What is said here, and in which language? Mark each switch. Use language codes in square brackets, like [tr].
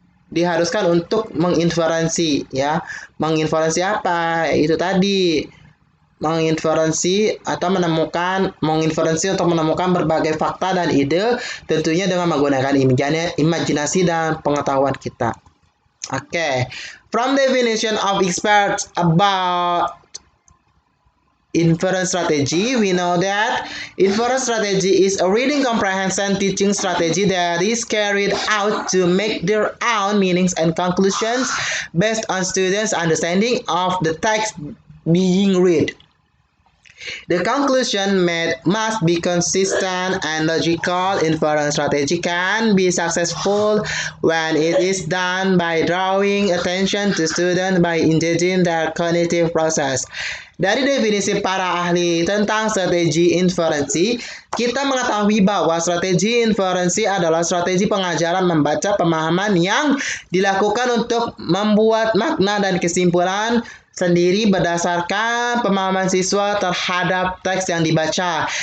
[id] diharuskan untuk menginferensi ya. Menginferensi apa? Itu tadi menginferensi atau menginferensi untuk menemukan berbagai fakta dan ide, tentunya dengan menggunakan imajinasi dan pengetahuan kita. [en] Okay. From definition of experts about inference strategy, we know that inference strategy is a reading comprehension teaching strategy that is carried out to make their own meanings and conclusions based on students' understanding of the text being read. The conclusion made must be consistent and logical. Inference strategy can be successful when it is done by drawing attention to students by engaging their cognitive process. [id] Dari definisi para ahli tentang strategi inferensi, kita mengetahui bahwa strategi inferensi adalah strategi pengajaran membaca pemahaman yang dilakukan untuk membuat makna dan kesimpulan sendiri berdasarkan pemahaman siswa terhadap teks yang dibaca.